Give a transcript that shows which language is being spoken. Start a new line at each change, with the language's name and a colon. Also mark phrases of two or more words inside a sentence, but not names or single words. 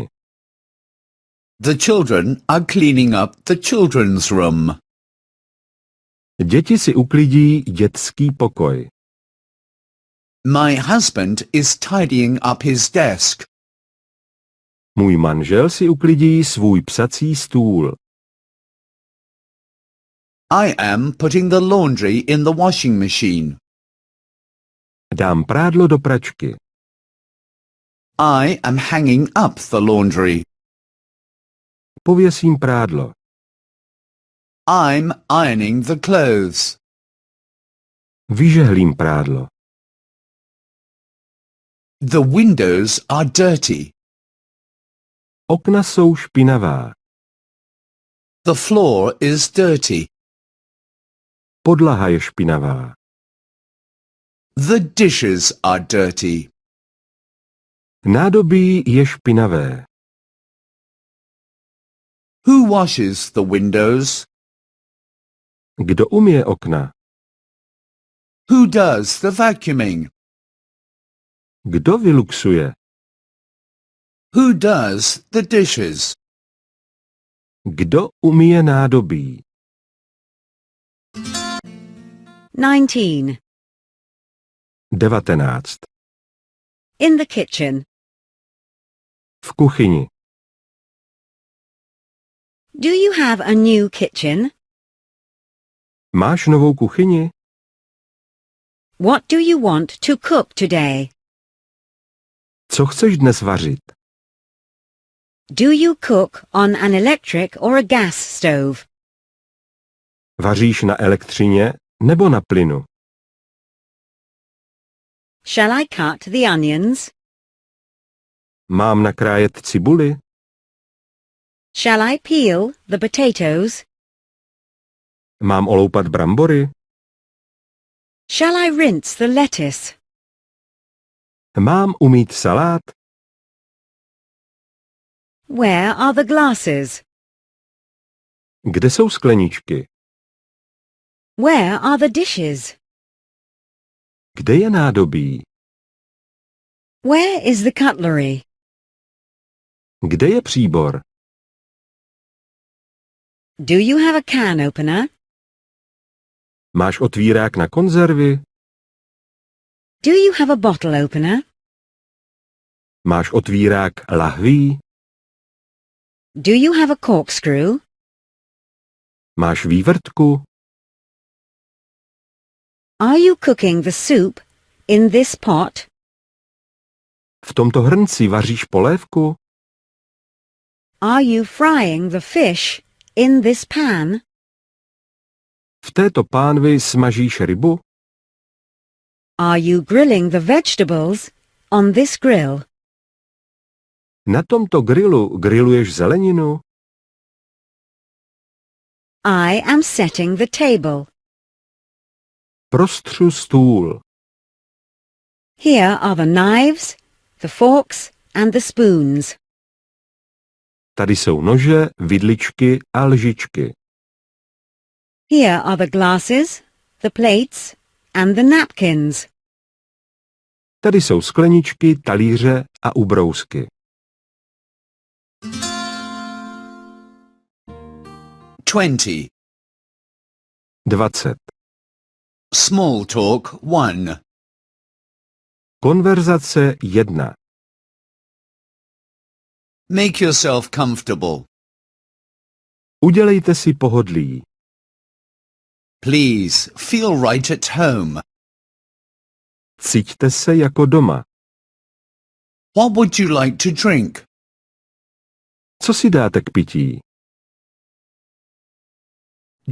English: The children are cleaning up the children's room.
Czech: Děti si uklidí dětský pokoj.
English: My husband is tidying up his desk.
Czech: Můj manžel si uklidí svůj psací stůl.
English: I am putting the laundry in the washing machine.
Czech: Dám prádlo do pračky.
English: I am hanging up the laundry.
Czech: Pověsím prádlo.
English: I'm ironing the clothes.
Czech: Vyžehlím prádlo.
English: The windows are dirty.
Czech: Okna jsou špinavá.
English: The floor is dirty.
Czech: Podlaha je špinavá.
English: The dishes are dirty.
Czech: Nádobí je špinavé.
English: Who washes the windows?
Czech: Kdo umyje okna?
English: Who does the vacuuming?
Czech: Kdo vyluxuje?
English: Who does the dishes?
Czech: Kdo umyje nádobí?
English: 19.
Czech: 19.
English: In the kitchen.
Czech: V kuchyni.
English: Do you have a new kitchen?
Czech: Máš novou kuchyni?
English: What do you want to cook today?
Czech: Co chceš dnes vařit?
English: Do you cook on an electric or a gas stove?
Czech: Vaříš na elektřině nebo na plynu?
English: Shall I cut the onions?
Czech: Mám nakrájet cibuli?
English: Shall I peel the potatoes?
Czech: Mám oloupat brambory?
English: Shall I rinse the lettuce?
Czech: Mám umýt salát?
English: Where are the glasses?
Czech: Kde jsou skleničky?
English: Where are the dishes?
Czech: Kde je nádobí?
English: Where is the cutlery?
Czech: Kde je příbor?
English: Do you have a can opener?
Czech: Máš otvírák na konzervy?
English: Do you have a bottle opener?
Czech: Máš otvírák lahví?
English: Do you have a corkscrew?
Czech: Máš vývrtku?
English: Are you cooking the soup in this pot?
Czech: V tomto hrnci vaříš polévku?
English: Are you frying the fish in this pan?
Czech: V této pánvi smažíš rybu?
English: Are you grilling the vegetables on this grill?
Czech: Na tomto grilu grilluješ zeleninu?
English: I am setting the table.
Czech: Prostřu stůl.
English: Here are the knives, the forks and the spoons.
Czech: Tady jsou nože, vidličky a lžičky.
English: Here are the glasses, the plates and the napkins.
Czech: Tady jsou skleničky, talíře a ubrousky.
English: 20.
Czech: 20.
English: Small talk 1.
Czech: Konverzace 1.
English: Make yourself comfortable.
Czech: Udělejte si pohodlí.
English: Please feel right at home.
Czech: Cíťte se jako doma.
English: What would you like to drink?
Czech: Co si dáte k pití?